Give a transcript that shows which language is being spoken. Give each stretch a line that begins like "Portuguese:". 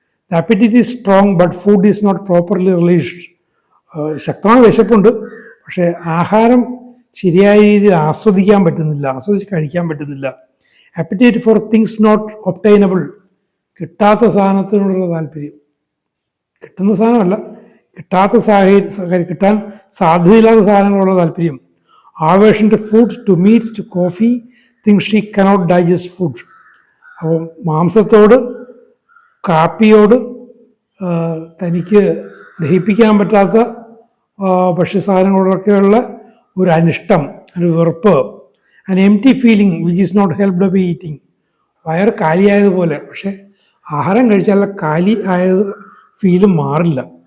English: The appetite is strong but food is not properly released.
Malayalam: ശക്തമായ വിശപ്പുണ്ട്, പക്ഷേ ആഹാരം ശരിയായ രീതിയിൽ ആസ്വദിച്ച് കഴിക്കാൻ പറ്റുന്നില്ല.
English: appetite for things not obtainable.
Malayalam: കിട്ടാത്ത സാധനത്തിനോടുള്ള താല്പര്യം, കിട്ടുന്ന സാധനമല്ല, കിട്ടാത്ത സാഹചര്യം, കിട്ടാൻ സാധ്യതയില്ലാത്ത സാധനങ്ങളോടുള്ള താല്പര്യം.
English: aversion to food, to meat, to coffee, things she cannot digest food.
Malayalam: അപ്പോൾ മാംസത്തോട്, കാപ്പിയോട്, തനിക്ക് ദഹിപ്പിക്കാൻ പറ്റാത്ത ഭക്ഷ്യസാധനങ്ങളോടൊക്കെയുള്ള ഒരു അനിഷ്ടം, ഒരു വെറുപ്പ്.
English: an empty feeling which is not helped by eating.
Malayalam: വയറ് കാലിയായതുപോലെ, പക്ഷെ ആഹാരം കഴിച്ചാൽ കാലി ആയത് ഫീലും മാറില്ല.